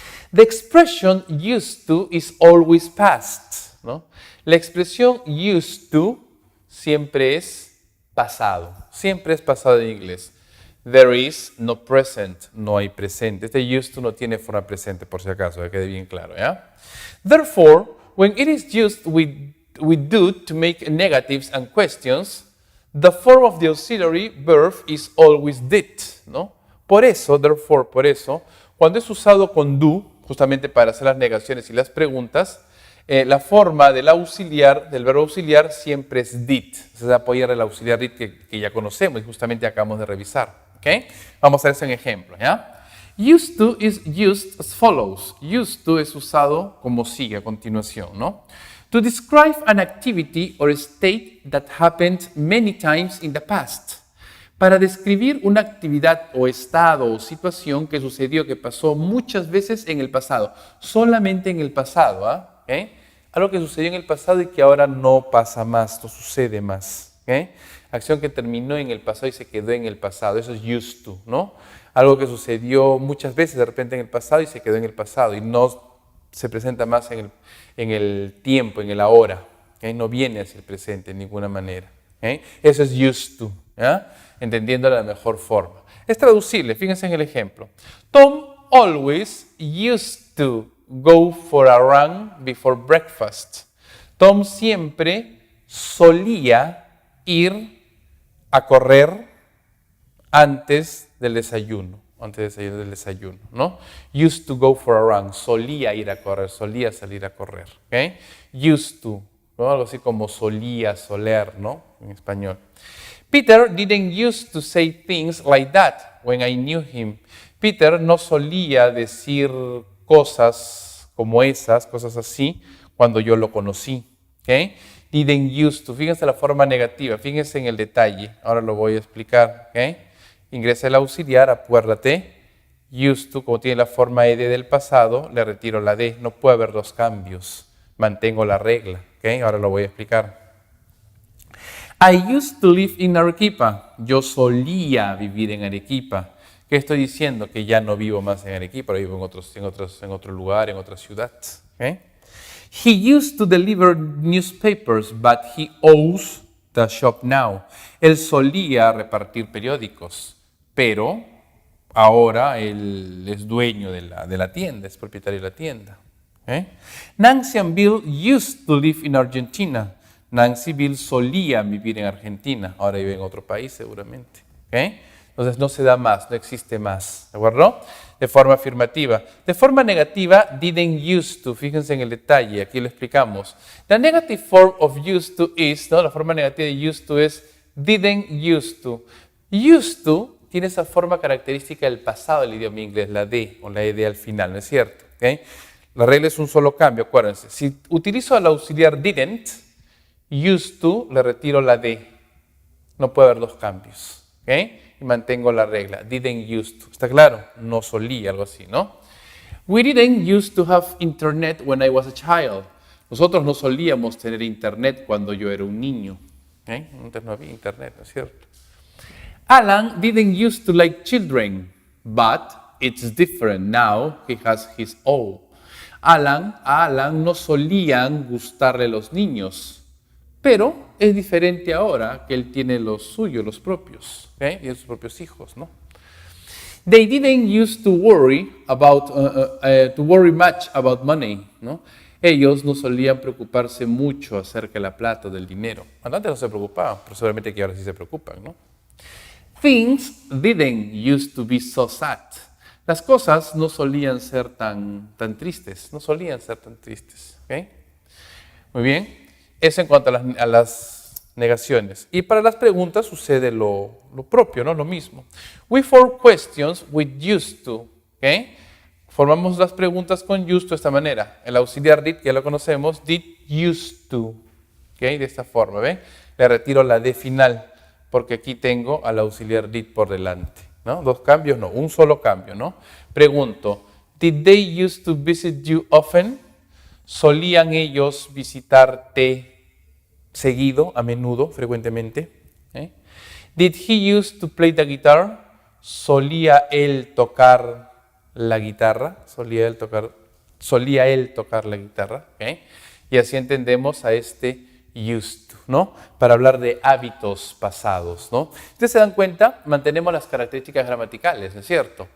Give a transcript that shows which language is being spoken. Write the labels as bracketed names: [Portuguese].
[English] The expression used to is always past, ¿no? [Spanish] La expresión used to siempre es pasado, siempre es pasado en inglés. [English] There is, no present, [Spanish] no hay presente. Este used to no tiene forma presente, por si acaso, que quede bien claro, ¿ya? [English] Therefore, when it is used with do to make negatives and questions, the form of the auxiliary verb is always did, ¿no? [Spanish] Por eso, [English] therefore, [Spanish] Cuando es usado con do, justamente para hacer las negaciones y las preguntas, la forma del auxiliar, del verbo auxiliar, siempre es did. Se va a apoyar el auxiliar did que ya conocemos y justamente acabamos de revisar. ¿Okay? Vamos a ver eso en ejemplo. ¿Ya? [English] Used to is used as follows. [Spanish] Used to es usado como sigue a continuación, ¿no? [English] To describe an activity or state that happened many times in the past. [Spanish] Para describir una actividad o estado o situación que sucedió, que pasó muchas veces en el pasado. Solamente en el pasado, ¿ah? ¿Okay? Algo que sucedió en el pasado y que ahora no pasa más, no sucede más. ¿Okay? Acción que terminó en el pasado y se quedó en el pasado. Eso es used to, ¿no? Algo que sucedió muchas veces de repente en el pasado y se quedó en el pasado y no se presenta más en el tiempo, en el ahora. ¿Okay? No viene hacia el presente de ninguna manera. ¿Okay? Eso es used to, ¿ya? Entendiendo de la mejor forma. Es traducible, fíjense en el ejemplo. [English] Tom always used to go for a run before breakfast. [Spanish] Tom siempre solía ir a correr antes del desayuno, del desayuno, ¿no? Used to go for a run, solía ir a correr, solía salir a correr, ¿ok? Used to, ¿no? Algo así como solía, soler, ¿no? En español. [English] Peter didn't used to say things like that when I knew him. [Spanish] Peter no solía decir cosas como esas, cosas así, cuando yo lo conocí, ¿ok? Didn't used to, fíjense la forma negativa, fíjense en el detalle, ahora lo voy a explicar, ¿ok? Ingresa el auxiliar, acuérdate, used to, como tiene la forma ed del pasado, le retiro la d, no puede haber dos cambios, mantengo la regla, ¿ok? Ahora lo voy a explicar. [English] I used to live in Arequipa, [Spanish] yo solía vivir en Arequipa. ¿Qué estoy diciendo? Que ya no vivo más en Arequipa, vivo en otro lugar, en otra ciudad, ¿ok? [English] He used to deliver newspapers, but he owns the shop now. [Spanish] Él solía repartir periódicos, pero ahora él es dueño de la tienda, es propietario de la tienda. ¿Okay? [English] Nancy and Bill used to live in Argentina. [Spanish] Nancy y Bill solían vivir en Argentina, ahora viven en otro país seguramente. ¿Okay? Entonces no se da más, no existe más, ¿de acuerdo? De forma afirmativa. De forma negativa, didn't used to, fíjense en el detalle, aquí lo explicamos. [English] The negative form of used to is, [Spanish] ¿no? La forma negativa de used to es didn't used to. Used to tiene esa forma característica del pasado del idioma inglés, la D o la ED al final, ¿no es cierto? ¿Okay? La regla es un solo cambio, acuérdense. Si utilizo el auxiliar didn't, used to, le retiro la D. No puede haber dos cambios, ¿ok? Y mantengo la regla, didn't used to. ¿Está claro? No solía, algo así, ¿no? [English] We didn't used to have internet when I was a child. [Spanish] Nosotros no solíamos tener internet cuando yo era un niño. ¿Okay? Antes no había internet, ¿no es cierto? [English] Alan didn't used to like children, but it's different now. He has his own. [Spanish] A Alan no solían gustarle los niños. Pero es diferente ahora que él tiene los suyos, los propios, ¿okay? Tiene sus propios hijos, ¿no? [English] They didn't used to worry much about money, ¿no? [Spanish] Ellos no solían preocuparse mucho acerca de la plata o del dinero. Antes no se preocupaban, pero seguramente que ahora sí se preocupan, ¿no? Things didn't used to be so sad. Las cosas no solían ser tan tristes, no solían ser tan tristes, ¿ok? Muy bien. Eso en cuanto a las negaciones. Y para las preguntas sucede lo propio, ¿no? Lo mismo. [English] We form questions with used to. [Spanish] ¿Okay? Formamos las preguntas con used to de esta manera. El auxiliar did, que ya lo conocemos, did used to. ¿Okay? De esta forma, ¿ven? Le retiro la D final, porque aquí tengo al auxiliar did por delante, ¿no? Dos cambios, no. Un solo cambio, ¿no? Pregunto, [English] did they used to visit you often? [Spanish] ¿Solían ellos visitarte seguido, a menudo, frecuentemente? [English] Did he used to play the guitar? [Spanish] ¿Solía él tocar la guitarra? ¿Solía él tocar la guitarra? ¿Okay? Y así entendemos a este used to. ¿no? Para hablar de hábitos pasados, ¿no? Ustedes se dan cuenta, mantenemos las características gramaticales, ¿no es cierto?